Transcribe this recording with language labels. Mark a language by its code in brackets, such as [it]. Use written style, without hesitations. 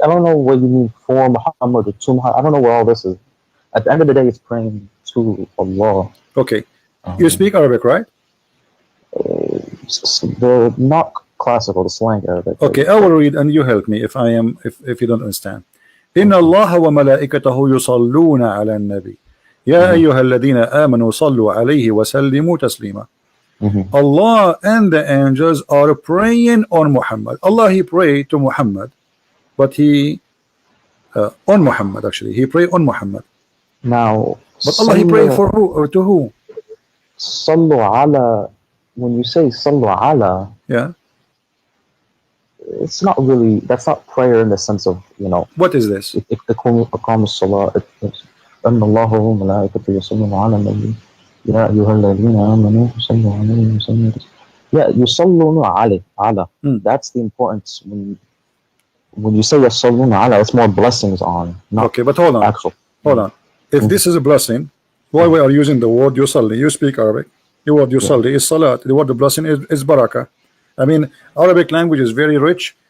[en] I don't know what you mean for Muhammad or to Muhammad. I don't know what all this is. At the end of the day, it's praying to Allah. Okay, you speak Arabic, right? The not classical, the slang Arabic. Okay, I will read and you help me if you don't understand. [ar] إن الله وملائكته يصلون على النبي يا أيها الذين آمنوا صلوا عليه وسلموا تسليما. [en] Allah and the angels are praying on Muhammad. Allah, he prayed to Muhammad, but he on Muhammad, actually he prayed on Muhammad. Now, but Allah, he prayed for who or to who? Sallu ala. When you say sallu ala, yeah, it's not really. That's not prayer in the sense of, you know. What is this? [ar] إقام الصلاة. أن الله وملائكته يصلون على النبي يا أيها الذين آمنوا صلوا عليه وسلموا. Yeah, يصلون على. [en] That's the importance when you say [ar] يصلون على. [en] It's more blessings on. Not okay, but hold on. Actual. Hold on. If this is a blessing, why we are using the word yusalli? You speak Arabic. The word yusalli is salat. The word the blessing is barakah. I mean, Arabic language is very rich.